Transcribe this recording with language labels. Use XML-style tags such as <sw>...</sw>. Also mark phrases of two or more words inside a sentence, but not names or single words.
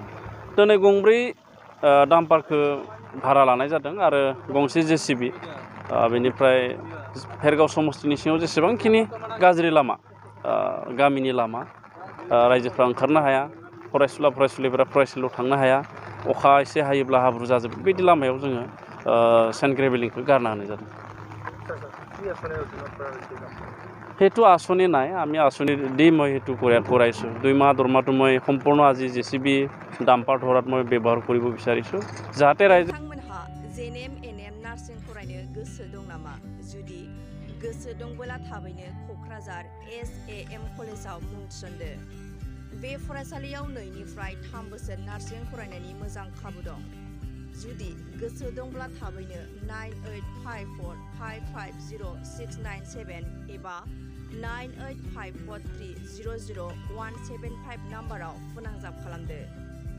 <brx>दिनै गंब्रै डाम्पारखौ भारा लानाय जादों आरो गंसे JCB बेनिफ्राय भेरगाव समस्तिनि सिङाव जेसेबांखिनि गाज्रि लामा गामिनि लामा रायजोफ्रा ओंखारनो हाया फरायसुलिफोरा फरायसालियाव थांनो हाया अखा एसे हायोब्ला हाब्रु जाजोबो बेबायदि लामायाव जोङो सेन्ड ग्रेभेलिंखौ गारना होनाय जादों</brx> <as>সেইটো আঁচনি নাই আমি আঁচনি দি মই সেইটো কৰাইছোঁ 2 মাহ দৰমহাটো মই সম্পূৰ্ণ আজি JCB ডাম্পাৰ ধৰাত মই ব্যৱহাৰ কৰিব বিচাৰিছোঁ যাতে ৰাইজে</as> <brx>नोंथांमोनहा JNM NM नार्सिं फरायनो गोसो दं नामा जुदि गोसो दंबोला थाबैनो क'क्राझार SAM कलेजाव मुं थिसनदो बे फरायसालियाव 2 निफ्राय 3 बोसोर नार्सिं फरायनायनि मोजां खाबु दं जुदि गोसो दंब्ला थाबैनो 9854550697 एबा 9854300175 नाम्बाराव फोनांजाब खालामदो</brx>